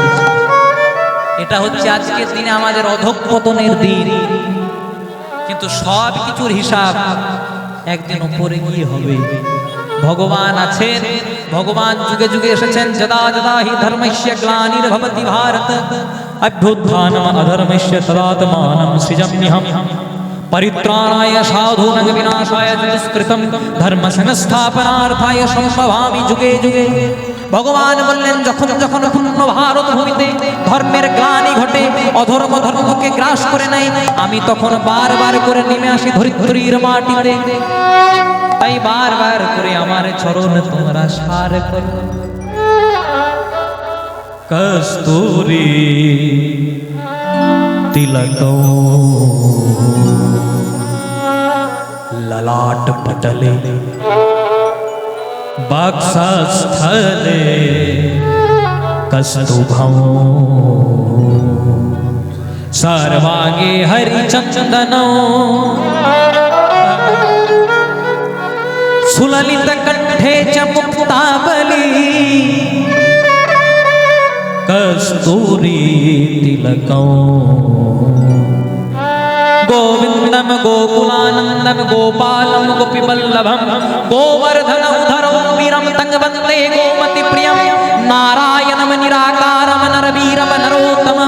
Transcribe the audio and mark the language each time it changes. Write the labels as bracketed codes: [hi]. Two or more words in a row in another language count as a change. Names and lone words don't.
[bn] এটা হচ্ছে আজকের দিনে আমাদের অধঃপতনের দিন। কিন্তু সব কিছুর হিসাব একদিন উপরে গিয়ে হবে। ভগবান আছেন, ভগবান যুগে যুগে এসেছেন। [sa] যদা যদা হি ধর্মস্য গ্লানির্ভবতি ভারত অভ্যুত্থানম অধর্মস্য তদাত্মানম সৃজাম্যহম পরিত্রাণায় সাধূনাং বিনাশায় চ দুষ্কৃতম ধর্ম সংস্থাপনার্থায় সম্ভবামি যুগে যুগে। [bn] ভগবান বললেন, যখন যখন পূর্ণ ভারত ভূমিতে ধর্মের গ্লানি ঘটে, অধর্ম ধর্মকে গ্রাস করে নেয়, আমি তখন বারবার করে নেমে আসি ধরিত্রীর মাটিতে। তাই বারবার করে আমার চরণ তোমরা সার করো। [sa] কস্তুরী তিলকো ললাট পটলে বক্ষস্থলে কস্তুভম सर्वांगे हरिचंदनो सुललित कंठे च मुक्तावली कस्तूरी तिलको गोविंदम गोकुलानंदम गोपालम गोपीवल्लभम गोवर्धनम धरो वीरम तंग वंदे गोमति प्रियम नारायणम निराकारम नरवीरम नरोत्तमम।